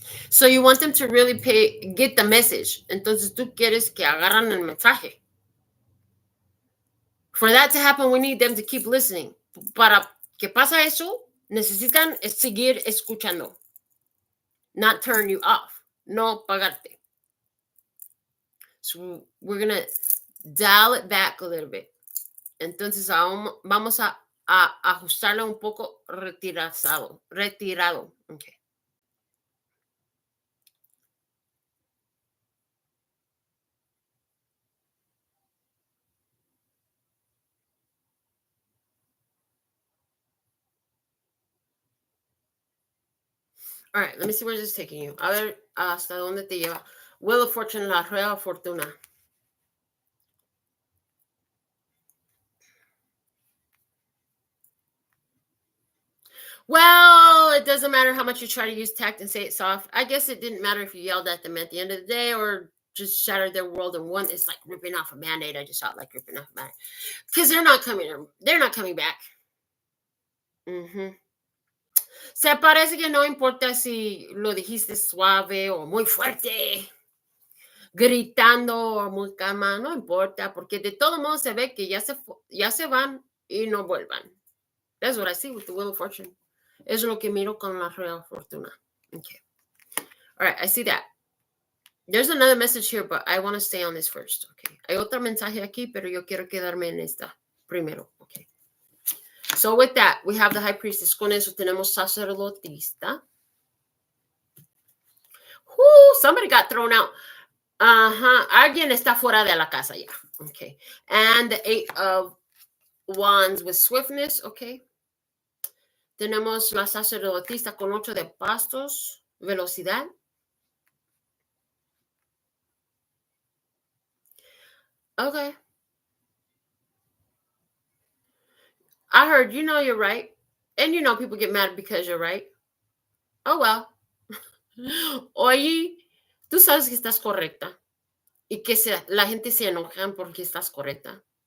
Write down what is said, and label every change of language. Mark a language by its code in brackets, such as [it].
[en] So you want them to really get the message. [es] Entonces tú quieres que agarran el mensaje. [en] For that to happen, we need them to keep listening. [es] Para que pasa eso, necesitan seguir escuchando. [en] Not turn you off. [es] No pagarte. [en] So we're going to dial it back a little bit. [es] Entonces vamos a ajustarlo un poco retirado. [en] Okay. All right, let me see where this is taking you. [es] A ver hasta dónde te lleva. Wheel of Fortune, la rueda fortuna. [en] Well, it doesn't matter how much you try to use tact and say it soft. I guess it didn't matter if you yelled at them at the end of the day or just shattered their world in one. It's like ripping off a Band-Aid. I just felt like ripping off a Band-Aid. Because they're not coming back. Mm-hmm. [es] Se parece que no importa si lo dijiste suave o muy fuerte, gritando o muy calma, no importa, porque de todo modo se ve que ya se van y no vuelvan. [en] That's what I see with the Wheel of Fortune. [es] Es lo que miro con la Rueda Fortuna. [en] Okay. All right, I see that. There's another message here, but I want to stay on this first. Okay. [es] Hay otro mensaje aquí, pero yo quiero quedarme en esta primero. [en] Okay. So with that, we have the High Priestess. [es] Con eso tenemos sacerdotista. [en] Somebody got thrown out. [es] Alguien está fuera de la casa ya. [en] Okay. And the 8 of Wands with swiftness. Okay. [es] Tenemos la sacerdotista con 8 de bastos, velocidad. [en] Okay. I heard, you're right. And people get mad because you're right. Oh, well. [es] Oye, tú sabes que estás correcta. Y que la gente se enoja porque estás correcta.